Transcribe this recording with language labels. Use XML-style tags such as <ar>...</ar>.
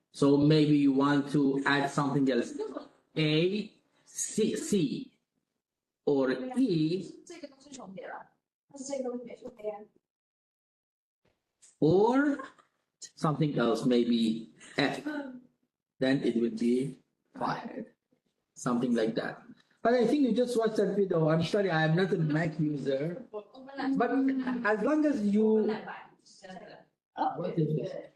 <en>So maybe you want to add something else. A, C, or E,</en> <zh>这个都是重叠了，但是这个东西没重叠。</zh> <en>or something else, maybe F. Then it would be 5. Something like that. But I think you just watched that video. I'm sorry, I am not a Mac user. But as long as you. What is this?</en>